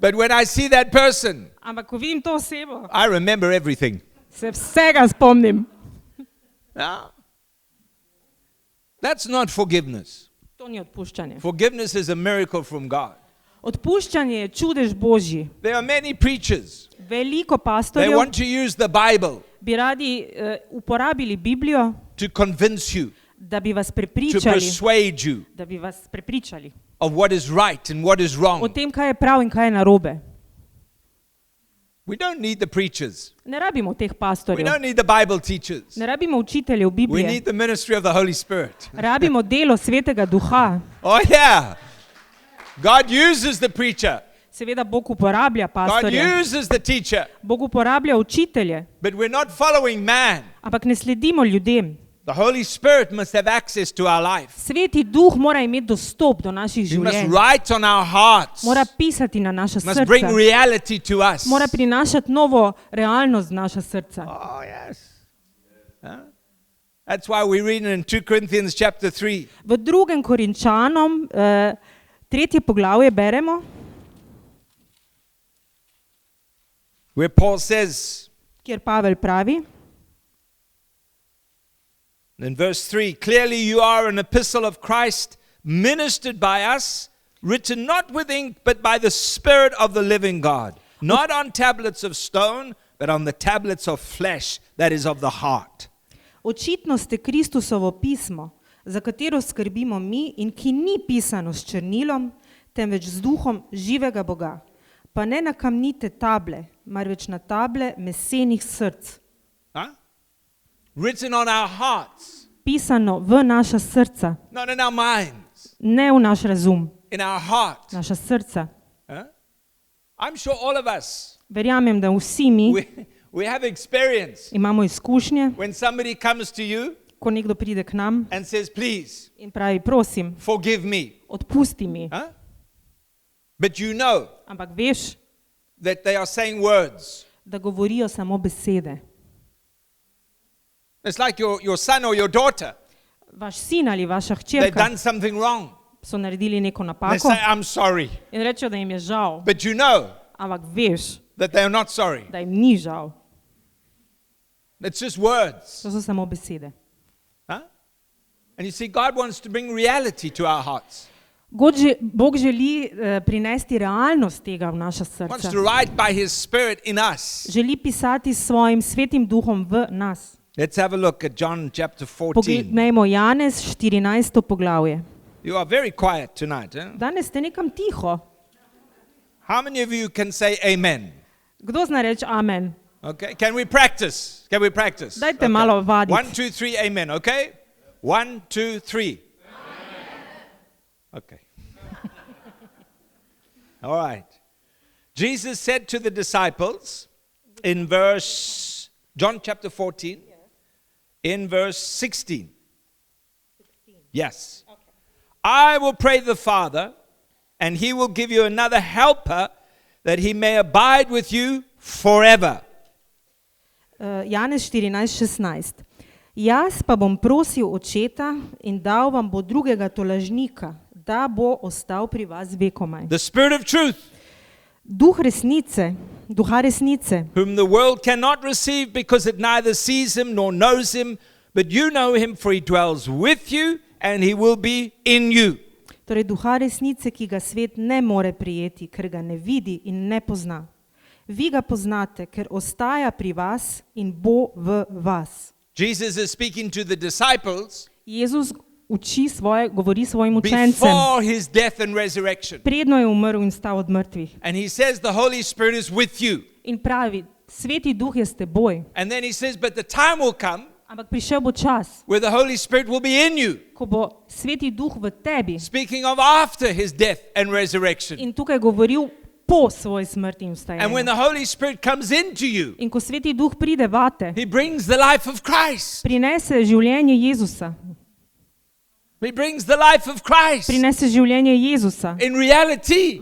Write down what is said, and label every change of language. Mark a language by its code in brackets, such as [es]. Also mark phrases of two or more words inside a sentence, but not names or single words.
[en] But when I see that person, [sl] Ampak ko vidim to osebo, [en] I remember everything. [sl] se vsega spomnim. [en] No. That's not forgiveness. [sl] To ni odpuščanje. [en] Forgiveness is a miracle from God. [sl] Odpuščanje je čudež Božji. [en] There are many preachers. [sl] Veliko [en] They [sl] pastorjev [en] want to use the Bible [sl] bi radi uporabili Biblijo, [en] to convince you, [sl] da bi vas [en] to [sl] prepričali, [en] persuade you [sl] o [en] of what is right and what is wrong. [sl] tem, kaj je prav in kaj je narobe. [en] We don't need the preachers. [sl] Ne rabimo teh [en] We [sl] pastorjev, [en] don't need the Bible teachers. [sl] ne rabimo učiteljev [en] We [sl] Biblije, [en] need the ministry of the Holy Spirit. [sl] rabimo delo Svetega Duha. [en] Oh yeah. God uses the preacher. [sl] Seveda Bog uporablja [en] God [sl] pastorje, [en] uses the teacher. [sl] Bog uporablja učitelje, [en] But we're not following man. [sl] ampak ne sledimo ljudem. [en] The Holy Spirit must have access to our life. [sl] Sveti Duh mora imeti dostop do naših [en] He must [sl] življenj, [en] write on our hearts. [sl] mora pisati na naša [en] Must bring [sl] srca, [en] reality to us. [sl] mora prinašati novo realnost v naša srca. [en] Oh yes. Huh? That's why we read in 2 Corinthians chapter 3. [sl] V 2. Korinčanom 3. poglavje beremo, [en] Where Paul says [sl] kjer Pavel pravi, [en] in verse 3, clearly you are an epistle of Christ, ministered by us, written not with ink, but by the Spirit of the living God, not on tablets of stone, but on the tablets of flesh, that is of the heart. [sl] očitno ste Kristusovo pismo, za katero skrbimo mi in ki ni pisano s črnilom, temveč z duhom živega Boga. Pa ne na kamnite table, marveč na table mesenih src. [en] Huh? Written on our hearts, [sl] Pisano v naša srca, [en] not in our minds. [sl] ne v naš razum. [en] in our heart. [sl] naša srca. [en] I'm sure all of us, [sl] Verjamem, da vsi mi [en] we have experience [sl] imamo izkušnje, [en] when somebody comes to you [sl] ko nekdo pride k nam [en] and says, please, [sl] in pravi, prosim, [en] forgive me. [sl] odpusti mi. [en] But you know [sl] Ampak veš, [en] that they are saying words. [sl] da govorijo samo besede. [en] It's like your son or your daughter. [sl] Vaš sin ali vaša [en] They've [sl] hčerka [en] done something wrong. [sl] so naredili neko [en] They [sl] napako [en] say, I'm sorry. [sl] in rečejo, da jim je žal. [en] But you know [sl] Ampak veš, [en] that they are not sorry. [sl] da jim ni žal. [en] It's just words. [sl] To so samo besede. [en] And you see, God wants to bring reality to our hearts. [sl] Bog želi prinesti realnost tega v naša [en] Wants [sl] srca. [en] to write by His Spirit in us. [sl] Želi pisati s svojim svetim duhom v nas. [en] Let's have a look at John chapter 14. [sl] Poglejmo Janez 14. poglavje. [en] You are very quiet tonight. [sl] Danes ste nekam tiho. [en] How many of you can say amen? [sl] Kdo zna reči amen? [en] Okay, can we practice? Can we practice? [sl] Dajte malo vaditi. [en] 1, 2, 3, amen, okay? 1, 2, 3. Okay. All right. Jesus said to the disciples in John chapter 14, in verse 16. Yes. Okay. I will pray the Father, and He will give you another helper, that He may abide with you forever. [sl] Janez 14:16. Jaz pa bom prosil Očeta in dal vam bo drugega tolažnika, da bo ostal pri vas vekomaj. [en] The Spirit of truth, [sl] Duha resnice, [en] whom the world cannot receive because it neither sees Him nor knows Him, but you know Him, for He dwells with you and He will be in you. [sl] torej Duha resnice, ki ga svet ne more prijeti, ker ga ne vidi in ne pozna. Vi ga poznate, ker ostaja pri vas in bo v vas. [en] Jesus is speaking to the disciples [sl] Jezus govori svojim učencem, [en] before His death and resurrection. [sl] predno je umrl in stal od mrtvih. [en] And He says the Holy Spirit is with you. [sl] In pravi, Sveti Duh je s teboj, [en] And then He says, but the time will come [sl] ampak prišel bo čas, [en] where the Holy Spirit will be in you. [sl] ko bo Sveti Duh v tebi. [en] Speaking of after His death and resurrection. [sl] In tukaj govoril po svoji smrti in [en] And when [sl] vstajenju. [en] the Holy Spirit comes into you, [sl] In ko Sveti Duh pride vate, [en] He brings the life of Christ. [sl] prinese življenje Jezusa. [en] He brings the life of Christ. [sl] Prinese življenje Jezusa. [en] In reality,